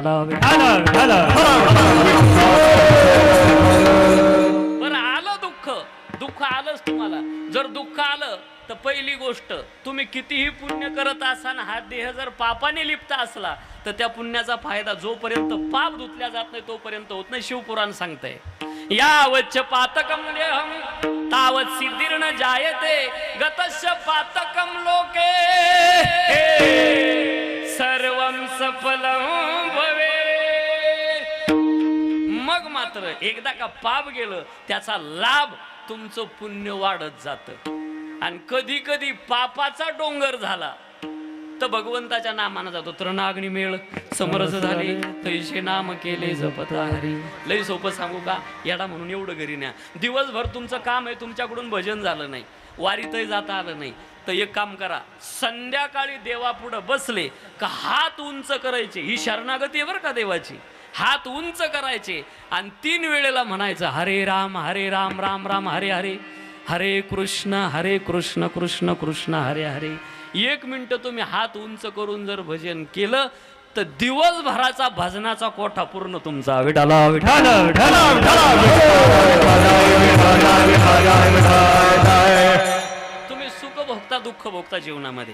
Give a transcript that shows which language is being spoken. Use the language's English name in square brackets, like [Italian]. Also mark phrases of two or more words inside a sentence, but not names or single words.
[Marathi] बरं, आलं दुःख, दुःख आलंच तुम्हाला. जर दुःख आलं तर पहिली गोष्ट, तुम्ही कितीही पुण्य करत असाल, हा देह जर पापाने लिप्त असला तर त्या पुण्याचा फायदा जोपर्यंत पाप धुतल्या जात नाही तोपर्यंत होत नाही. शिवपुराण सांगतंय, [Sanskrit] यावच्च पातकम देहम तावत सिद्धिर्न जायते गतस्य पातकम लोके सर्वं सफलं भवे. [Marathi] मग मात्र एकदा का पाप गेलं त्याचा लाभ तुमचं पुण्य वाढत जातं. आणि कधी कधी पापाचा डोंगर झाला तर भगवंताच्या नामानं जातो. तृणाग्नी मेळ समरस झाले तैसे नाम केले जपत हरी. लई सोपं सांगू का, येडा म्हणून एवढं घरी न्या. दिवसभर तुमचं काम आहे, तुमच्याकडून भजन झालं नाही, वारीतही जाता आलं नाही, तर एक काम करा, संध्याकाळी देवापुढं बसले का हात उंच करायचे. ही शरणागती आहे बरं का देवाची. हात उंच करायचे आणि 3 वेळेला म्हणायचं हरे राम राम राम हरे हरे, हरे कृष्ण कृष्ण कृष्ण हरे हरे. 1 मिनिट तुम्ही हात उंच करून जर भजन केलं तर दिवसभराचा भजनाचा कोठा पूर्ण तुमचा. विठाला विठाला विठाला तुम्ही सुख भोगता दुःख भोगता जीवनामध्ये.